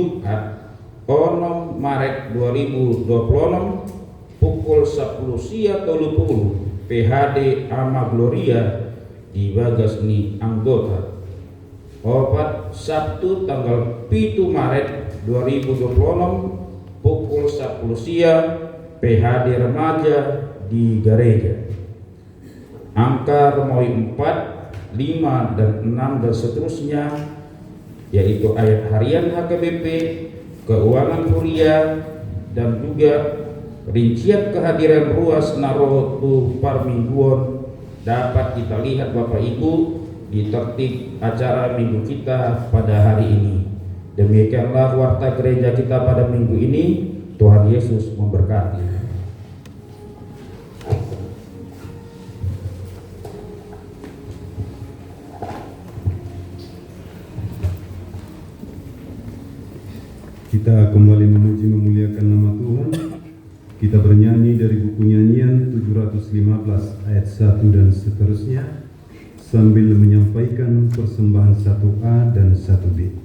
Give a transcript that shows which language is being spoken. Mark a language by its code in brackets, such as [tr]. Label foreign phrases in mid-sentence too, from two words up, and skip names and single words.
[id] Jumat 6 Maret 2026 pukul 10 sia 30 PHD Ama Gloria di Bagasni anggota. 4. Sabtu tanggal 7 Maret 2026 pukul 10 siang PHD remaja di Gareja. Angka Romoy 4, 5 dan 6 dan seterusnya yaitu ayat harian HKBP, keuangan kuliah dan juga rincian kehadiran [bbc] ruas narotu parmingguan [id] dapat kita lihat Bapak Ibu di tertib acara minggu kita pada hari ini. Demikianlah warta gereja kita pada minggu ini. Tuhan Yesus memberkati. Kita kembali memuji memuliakan nama Tuhan. Kita bernyanyi dari buku nyanyian 715 ayat 1 dan seterusnya sambil menyampaikan persembahan 1A dan 1B.